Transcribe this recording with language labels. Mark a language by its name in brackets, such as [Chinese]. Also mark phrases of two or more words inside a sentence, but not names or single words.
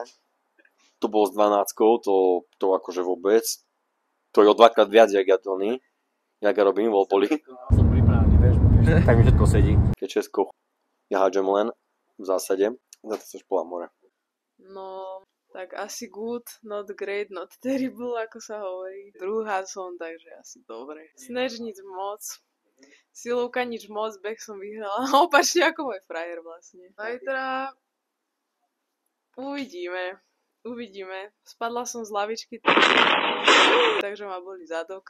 [Slovak] To bolo s 12, to akože vôbec. To je o 2-krát viac, jak ja robím wallbally. Som pripravený, vieš, tak mi všetko sedí. Keď Česko, ja hádžem len, v zásade, za to sa špola more. No, tak asi [English] good, not great, not terrible, [Slovak] ako sa hovorí. Druhá som, takže asi dobre. Snatch nič moc. Silovka nič moc, beh som vyhrala. Opačne ako môj frajer vlastne. Zajtra uvidíme. Spadla som z lavičky, takže ma boli zadok.